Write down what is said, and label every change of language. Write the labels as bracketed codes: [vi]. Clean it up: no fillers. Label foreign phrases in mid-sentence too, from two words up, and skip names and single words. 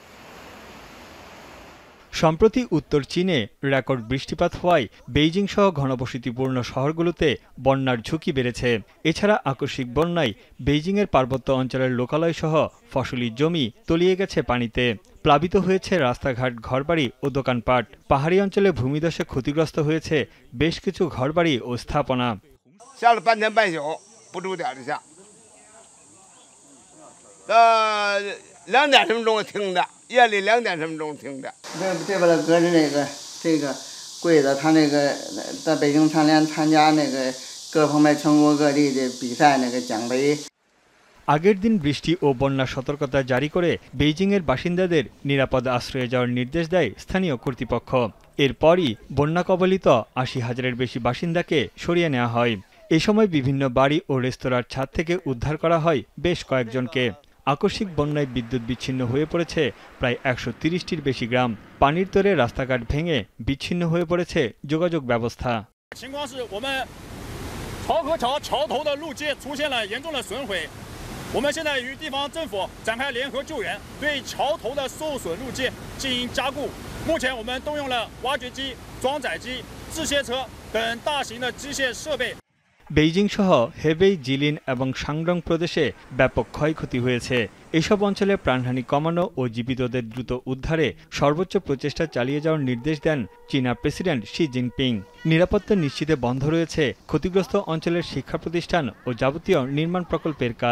[bn] সম্প্রতি উত্তর চীনে রেকর্ড বৃষ্টিপাত হওয়ায় বেইজিং সহ ঘনবসতিপূর্ণ শহরগুলোতে বন্যার ঝুঁকি বেড়েছে। এছাড়া আকস্মিক বন্যায় বেইজিংয়ের পার্বত্য অঞ্চলের লোকালয় সহ ফসলি জমি তলিয়ে গেছে পানিতে। প্লাবিত হয়েছে রাস্তাঘাট, ঘরবাড়ি ও দোকানপাট। পাহাড়ি অঞ্চলে ভূমিধসে ক্ষতিগ্রস্ত হয়েছে বেশ কিছু ঘরবাড়ি ও স্থাপনা। [zh] 夜里2点什么钟听的。这边的搁着这个柜子，他在北京残联参加各方面全国各地的比赛奖杯。 [bn] আগের দিন বৃষ্টি ও বন্যা সতর্কতা জারি করে বেইজিংয়ের বাসিন্দাদের নিরাপদ আশ্রয়ে যাওয়ার নির্দেশ দেয় স্থানীয় কর্তৃপক্ষ। এরপরই বন্যা কবলিত ৮০,০০০-এর বেশি বাসিন্দাকে সরিয়ে নেওয়া হয়। এ সময় বিভিন্ন বাড়ি ও রেস্তোরাঁর ছাদ থেকে উদ্ধার করা হয় বেশ কয়েকজনকে। আকস্মিক বন্যায় বিদ্যুৎ বিচ্ছিন্ন হয়ে পড়েছে প্রায় ১৩০টির বেশি গ্রাম। পানির তোরে রাস্তাঘাট ভেঙে বিচ্ছিন্ন হয়ে পড়েছে যোগাযোগ ব্যবস্থা। [zh] 我们现在与地方政府展开联合救援，对桥头的受损路径进行加固。目前我们动用了挖掘机、装载机、制卸车等大型的机械设备。 [bn] বেইজিং সহ হেবেই, জিলিন এবং শাংডং প্রদেশে ব্যাপক ক্ষয়ক্ষতি হয়েছে। এসব অঞ্চলে প্রাণহানি কমানো ও জীবিতদের দ্রুত উদ্ধারে সর্বোচ্চ প্রচেষ্টা চালিয়ে যাওয়ার নির্দেশ দেন চীনা প্রেসিডেন্ট শি জিনপিং। নিরাপত্তা নিশ্চিতে বন্ধ রয়েছে ক্ষতিগ্রস্ত অঞ্চলের শিক্ষা প্রতিষ্ঠান ও যাবতীয় নির্মাণ প্রকল্পের কাজ।